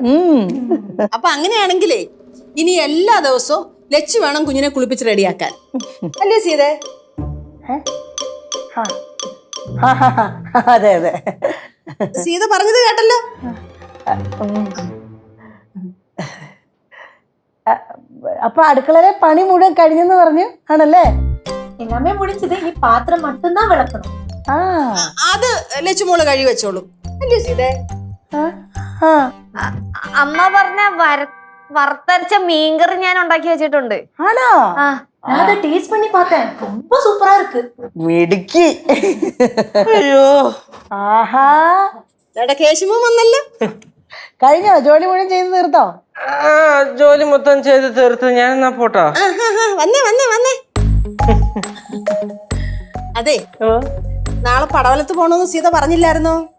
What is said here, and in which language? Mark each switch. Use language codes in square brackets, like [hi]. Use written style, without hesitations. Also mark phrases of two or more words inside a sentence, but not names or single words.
[ml] അപ്പൊ അങ്ങനെയാണെങ്കിലേ ഇനി എല്ലാ ദിവസവും ലച്ചു വേണം കുഞ്ഞിനെ കുളിപ്പിച്ച് റെഡിയാക്കാൻ, അല്ലേ സീതേ? അതെ അതെ, സീത പറഞ്ഞത് കേട്ടല്ലോ. അപ്പൊ അടുക്കളയിലെ പണി മുഴുവൻ കഴിഞ്ഞെന്ന് പറഞ്ഞു ആണല്ലേ? [ta] எல்லாமே முடிஞ்சது, இனி பாத்திரம் மட்டும்தான் விளக்கணும். [ml] അത് ലച്ചുമോള് കഴി വെച്ചോളൂ, അല്ലേ സീതേ? അമ്മ പറഞ്ഞ വറുത്തരച്ച മീൻകറി ഞാൻ ഉണ്ടാക്കി വെച്ചിട്ടുണ്ട്. ആണോ? [ta] நான் அதை டேஸ்ட் பண்ணி பார்த்தேன், ரொம்ப சூப்பரா இருக்கு. [ml] മിടുക്കി. അയ്യോ, ആഹാ, കേശുമോ വന്നല്ലോ. കഴിഞ്ഞോ? ജോലി മുഴുവൻ ചെയ്ത് തീർത്തോ? ജോലി മൊത്തം ചെയ്ത് തീർത്ത് ഞാൻ എന്നാ പോട്ടാ. വന്നേ വന്നേ വന്നേ. അതെ, നാളെ പടവലത്ത് പോണോന്ന് സീത പറഞ്ഞില്ലായിരുന്നോ?